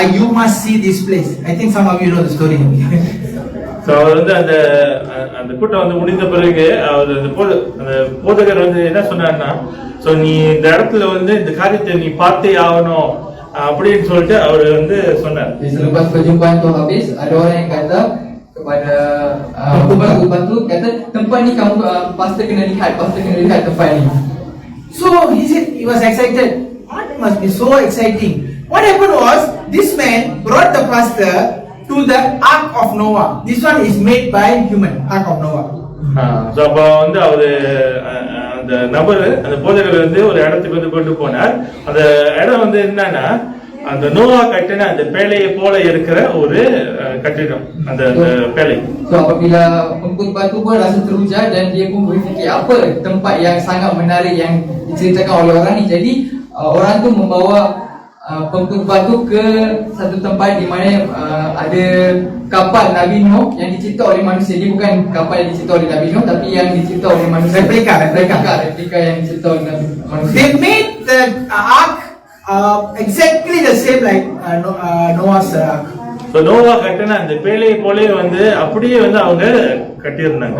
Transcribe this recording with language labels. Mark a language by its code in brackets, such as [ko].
[en] You must see this place. I think some of you know the story. [ta] So அவர் வந்து அந்த கூட்டம் வந்து முடிந்த பிறகு அவர் அந்த போதகர் வந்து என்ன சொன்னார்னா, ஸோ நீ இந்த இடத்துல வந்து இந்த காரியத்தை நீ பார்த்தே ஆகணும் அப்படின்னு சொல்லிட்டு அவர் வந்து சொன்னார். [ms] Selepas perjumpaan tu habis, ada orang yang kata kepada khutbah tu, kata tempat ni kamu pastor kena lihat tempat ni. [en] So he said he was excited. What must be so exciting? What happened was this man brought the pastor to the Ark of Noah. This one is made by human, Ark of Noah. [ta] So அப்போ வந்து அவரு அந்த நபர் அந்த போதகர் வந்து ஒரு இடத்துக்கு வந்து கொண்டு போனார். அந்த இடம் வந்து என்னன்னா அந்த நோவா கட்டின அந்த பேழையை போல இருக்கிற ஒரு கட்டிடம் அந்த பேழை. [ms] So apabila pengkhutbah tu pun rasa teruja dan dia pun berfikir apa tempat yang sangat menarik yang diceritakan oleh orang ni. Jadi orang tu membawa pengkhutbah tu ke satu tempat di mana ada kapal Nabi Nuh yang dicipta oleh manusia. Dia bukan kapal yang dicipta oleh Nabi Nuh, tapi yang dicipta oleh manusia. Replika yang dicipta oleh manusia. [en] They made the ark exactly the same like Noah's ark. [ta] So Noah கட்டின அந்த பேழையை போலே வந்து அப்படியே வந்து அவங்க கட்டியிருந்தாங்க.